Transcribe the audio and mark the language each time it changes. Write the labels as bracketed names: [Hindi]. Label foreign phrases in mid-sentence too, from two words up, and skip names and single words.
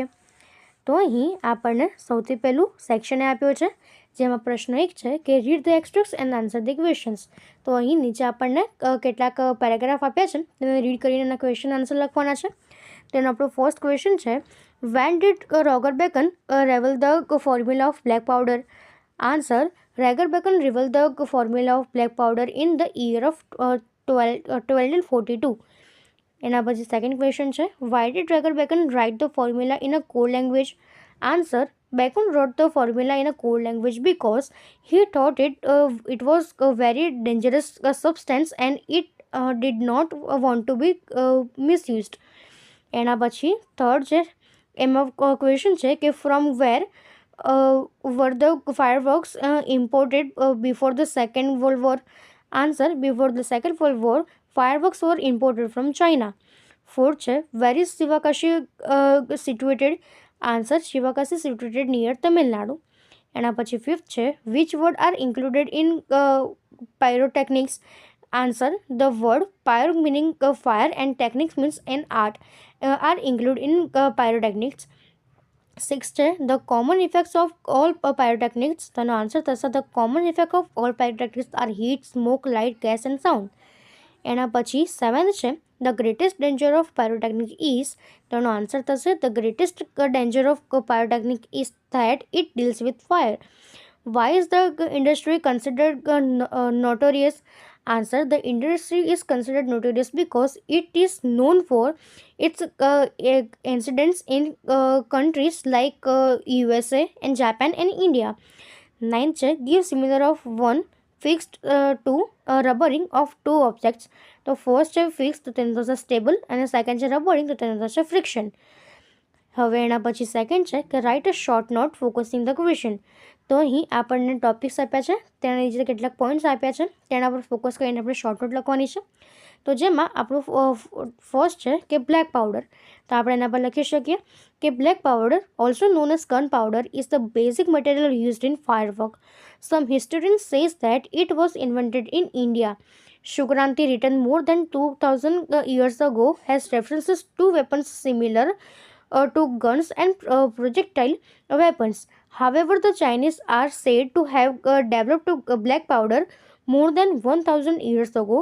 [Gujarati] તો અહીં આપણને સૌથી પહેલું સેક્શન આપ્યો છે, જેમાં પ્રશ્ન 1 છે કે [English] read the extracts and answer the questions. [Gujarati] તો અહીં નીચે આપણને કેટલાક પેરેગ્રાફ આપ્યા છે, તેને રીડ કરીને એના [English] question answer [Gujarati] લખવાના છે. તેનો આપણો [English] first question છે, when did Roger Bacon reveal the formula of black powder? answer, Roger Bacon revealed the formula of black powder in the year of 1242. [Gujarati] એના પછી [English] second question છે, why did Roger Bacon write the formula in a code language? આન્સર, Bacon wrote the formula in a code language because he thought it was a very dangerous substance and it did not want to be misused. [Gujarati] એના પછી [English] થર્ડ [Gujarati] છે, એમાં [English] ક્વેશ્ચન [Gujarati] છે કે [English] from where were the fireworks imported before the Second World War? Answer, before the Second World War, fireworks were imported from China. Fourth છે, where is Shivakashi situated? Answer, Shivakasi situated near Tamil Nadu. [Gujarati] એના પછી ફિફ્થ છે, [English] which word are included in pyrotechnics? Answer, the word pyro meaning fire and techniques means an art are included in pyrotechnics. [Gujarati] સિક્સ છે, [English] the common effects of all pyrotechnics. [Gujarati] તેનો આન્સર થશે, [English] the common effect of all pyrotechnics are heat, smoke, light, gas and sound. [Gujarati] એના પછી સેવન્થ છે, [English] the greatest danger of pyrotechnic is. [Gujarati] તેનો આન્સર થશે, [English] the greatest danger of pyrotechnic is that it deals with fire. Why is the industry considered notorious? Answer, the industry is considered notorious because it is known for its incidents in countries like USA and Japan and India. Ninth છે, give similar of one fixed to rubbering of two objects. [Gujarati] તો ફર્સ્ટ છે ફિક્સ, તો તેનો થશે સ્ટેબલ, અને સેકન્ડ છે રબરિંગ, તો તેનો થશે ફ્રિક્શન. હવે એના પછી સેકન્ડ છે કે [English] write a short note focusing the question. [Gujarati] તો અહીં આપણને ટોપિક્સ આપ્યા છે, તેના નીચે કેટલાક પોઈન્ટ્સ આપ્યા છે, તેના પર ફોકસ કરીને આપણે [English] short note [Gujarati] લખવાની છે. તો જેમાં આપણું ફર્સ્ટ છે કે [English] black powder. [Gujarati] તો આપણે એના પર લખી શકીએ કે [English] black powder, also known as gun powder, is the basic material used in firework. Some historians says that it was invented in India. Shukranti, written more than 2000 years ago, has references to weapons similar to guns and projectile weapons. However, the Chinese are said to have developed black powder more than 1000 years ago.